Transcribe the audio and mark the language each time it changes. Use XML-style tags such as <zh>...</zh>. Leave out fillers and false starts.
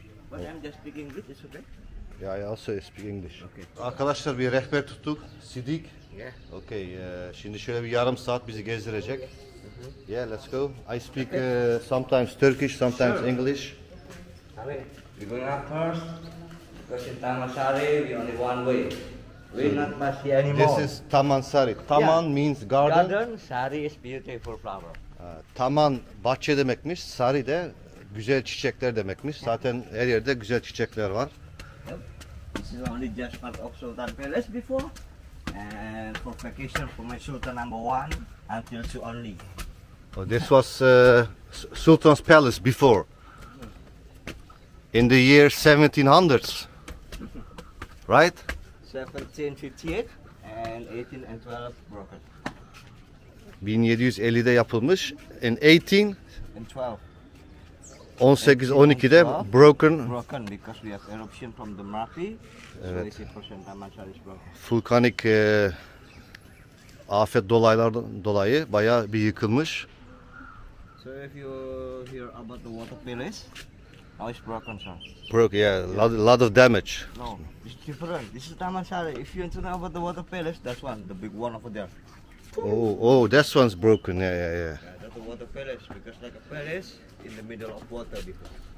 <en>But I'm just speaking English, it's okay? Yeah, I also speak English. Okay.</en> <tr>Arkadaşlar bir rehber tuttuk. Sidik.</tr> <en>Yeah. Okay.</en> <tr>Şimdi şöyle bir yarım saat bizi gezdirecek.</tr> <en>Yeah, let's go. I speak sometimes Turkish, sometimes English. Okay, we're going up first because in Taman Sari we only one way. We not much here anymore. This is Taman Sari. Taman means garden. Garden, Sari is beautiful flower.</en> <tr>Taman bahçe demekmiş. Sari de güzel çiçekler demekmiş. Zaten her yerde güzel çiçekler var.</tr> <en>This is only just part of Sultan Palace before. And for vacation for my Sultan number one until two only. Oh, this was Sultan's palace before. In the year 1700s. Right? 1758 and 18 and 12 broken.</en> <tr>1750'de yapılmış.</tr> <en>In 18 And 12.</en> <tr>18-12'de broken.</tr> <en>Broken because we have eruption from the Merapi. So 80% Taman Sari is broken.</en> <tr>Vulkanik afet dolaylardan dolayı bayağı bir yıkılmış.</tr> <en>So if you hear about the water palace, now it's broken, sir. Broke, yeah, lot of damage. No, it's different. This is Taman Sari. If you want to know about the water palace, that's one, the big one over there. Oh, this one's broken. Yeah. Yeah, that's the water palace because like a palace in the middle of water before.</en>